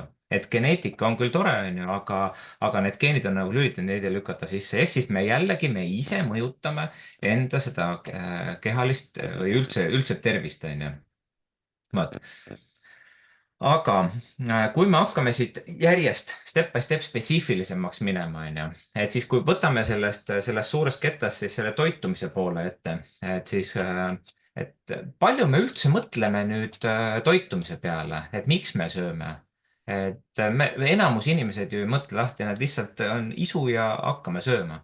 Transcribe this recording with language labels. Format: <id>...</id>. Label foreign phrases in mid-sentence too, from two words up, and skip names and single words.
<et>Et geneetika on küll tore, on ju, aga need geenid on nagu lülitanud, neid ei lükata sisse. Ehk siis me ise mõjutame enda seda kehalist või üldse tervist, on ju. aga kui me hakkame siit järjest</et> <en>step by step</en> <et>spetsiifilisemaks minema, et siis kui võtame sellest suurest ketast siis selle toitumise poole ette, et siis, et palju me üldse mõtleme nüüd toitumise peale, et miks me sööme? Et enamus inimesed ju ei mõtle lahti, nad lihtsalt on isu ja hakkame sööma.</et>